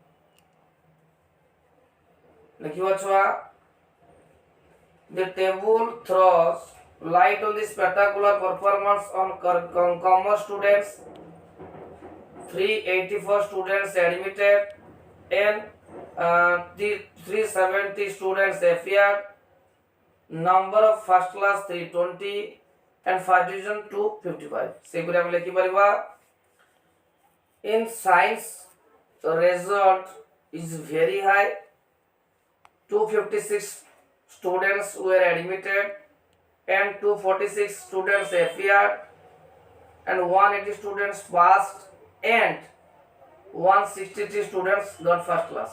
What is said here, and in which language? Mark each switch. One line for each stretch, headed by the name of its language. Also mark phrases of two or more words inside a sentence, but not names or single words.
Odia: ଲେଖିବା ଛୁଆ
English: the table throws light on the spectacular performance on commerce students. 384 students admitted and 370 students appeared. Number of first class 320 and first division 255.
Odia: ସେପୁରେ ହମ ଲେଖି ପାରିବା
English: in science the result is very high. 256 students were admitted and 246 students appeared and 180 students passed and 163 students got first class.